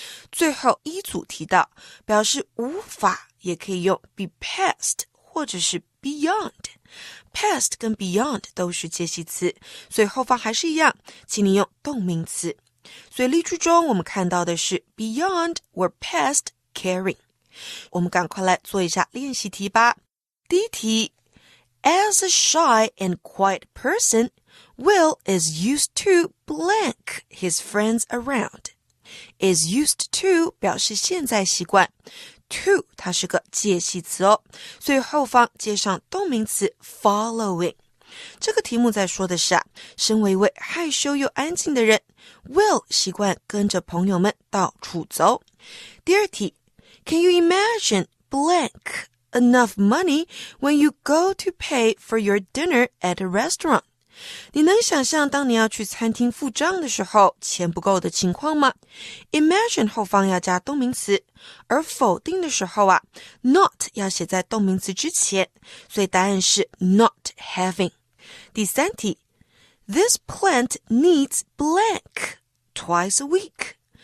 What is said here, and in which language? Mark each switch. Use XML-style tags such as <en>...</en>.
<zh>最后一组提到，表示无法也可以用 be past 或者是 beyond。past 跟 beyond 都是介系词，所以后方还是一样，请你用动名词。所以例句中我们看到的是</zh> <en>beyond or past caring。</en> <zh>我们赶快来做一下练习题吧。第一题</zh> <en>As a shy and quiet person, Will is used to blank his friends around.Is used to</en> <zh>表示现在习惯</zh> <en>to</en> <zh>它是个介系词哦，所以后方接上动名词</zh> <en>following。</en> <zh>这个题目在说的是身为一位害羞又安静的人， Will 习惯跟着朋友们到处走。第二题</zh> <en>Can you imagine blank enough money when you go to pay for your dinner at a restaurant?</en> <zh>你能想象当你要去餐厅付账的时候钱不够的情况吗？ Imagine 后方要加动名词，而否定的时候not 要写在动名词之前，所以答案是</zh> <en>not having。</en> <zh>第三题</zh> <en>This plant needs blank twice a week。</en>